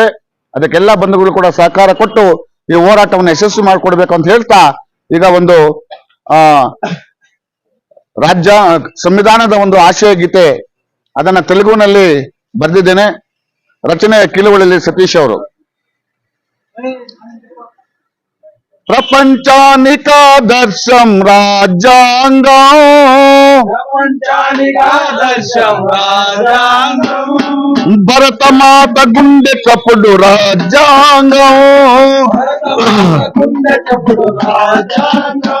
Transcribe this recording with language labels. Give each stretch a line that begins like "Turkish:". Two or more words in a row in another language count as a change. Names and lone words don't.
Kannada: ಅದಕ್ಕೆಲ್ಲ ಬಂಧುಗಳು ಕೂಡ ಸಹಕಾರ ಕೊಟ್ಟು ಈ ಹೋರಾಟವನ್ನು ಯಶಸ್ವಿ ಮಾಡಿಕೊಡ್ಬೇಕು ಅಂತ ಹೇಳ್ತಾ, ಈಗ ಒಂದು ರಾಜ್ಯ ಸಂವಿಧಾನದ ಒಂದು ಆಶಯ ಗೀತೆ ಅದನ್ನ ತೆಲುಗುನಲ್ಲಿ ಬರೆದಿದ್ದೇನೆ. ರಚನೆ ಕಿಲುವಳ್ಳಿ ಸತೀಶ್ ಅವರು.
Telugu: ప్రపంచానికి ఆదర్శం రాజ్యాంగం, ప్రపంచానికి ఆదర్శం రాజ్యాంగం, భరతమాత గుండె చప్పుడు రాజ్యాంగం, గుండె చప్పుడు రాజ్యాంగం,